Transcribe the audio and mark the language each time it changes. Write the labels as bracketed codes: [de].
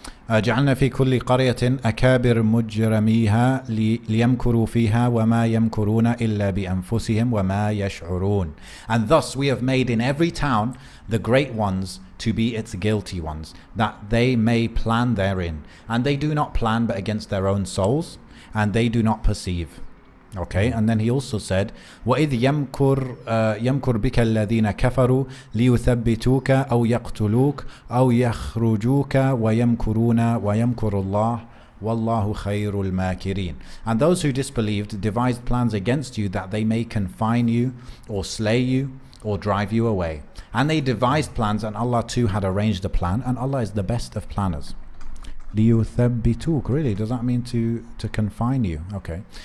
[ar] جعلنا في كل قرية أكابر مجرميها ليمكروا فيها وما يمكرون إلا بأنفسهم وما يشعرون. [en] And thus we have made in every town the great ones to be its guilty ones, that they may plan therein. And they do not plan but against their own souls, and they do not perceive. Okay, and then he also said, [ar] وَإِذْ يَمْكُرْ بِكَ الَّذِينَ كَفَرُوا لِيُثَبِّتُوكَ أَوْ يَقْتُلُوكَ أَوْ يَخْرُجُوكَ وَيَمْكُرُونَ وَيَمْكُرُ اللَّهُ وَاللَّهُ خَيْرُ الْمَاكِرِينَ. [en] And those who disbelieved devised plans against you that they may confine you or slay you or drive you away. And they devised plans, and Allah too had arranged a plan, and Allah is the best of planners. لِيُثَبِّتُوكَ, really, does that mean to confine you? Okay.